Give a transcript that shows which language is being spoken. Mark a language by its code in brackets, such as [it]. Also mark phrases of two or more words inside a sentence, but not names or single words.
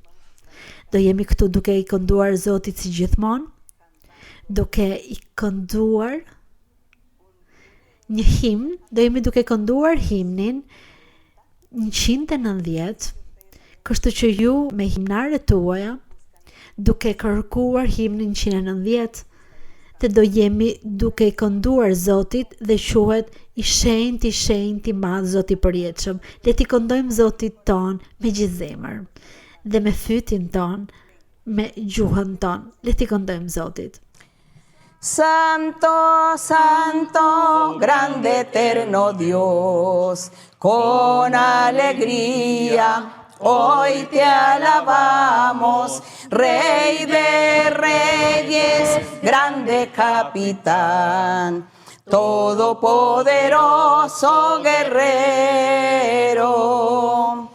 [sq] Do jemi këtu duke i kënduar Zotit si gjithmonë, duke i kënduar një himn, do jemi duke kënduar himnin 190, kështu që ju me himnarët tuaja, duke kërkuar himnin 190, dhe do jemi duke i kënduar Zotit dhe quhet i shenjtë i madh Zoti i përjetshëm. Le t'i këndojmë Zotit ton me gjithë zemër dhe me fytin ton, me gjuhën ton. Le t'i këndojmë Zotit. [es] Santo, santo, grande eterno Dios, con alegría hoy te alabamos, Rey de Reyes, grande capitán, todopoderoso guerrero.